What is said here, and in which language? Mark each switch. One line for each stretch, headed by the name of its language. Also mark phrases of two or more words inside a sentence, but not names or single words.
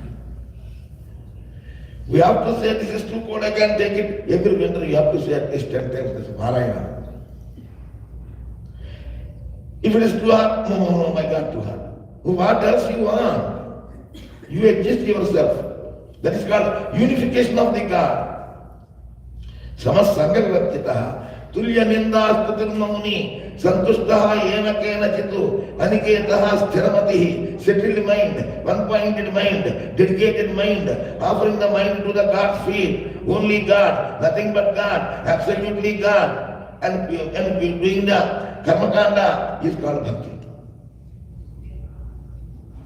English: We have to say this is too cold, I can't take it. Every winter you have to say at least 10 times this Parayana. If it is too hot, no, my God, too hot. What else you want? You exist yourself. That is called unification of the God.
Sanskrit: समसङ्ग विवर्जितः. तुल्य निन्दा स्तुतिर्ममुनि सन्तुष्टः येन केन चितु. अनिकेतः स्थिरमतिः.
English: Settled mind, one-pointed mind, dedicated mind, offering the mind to the God's feet. Only God, nothing but God, absolutely God. And doing the Karmakanda is called Bhakti.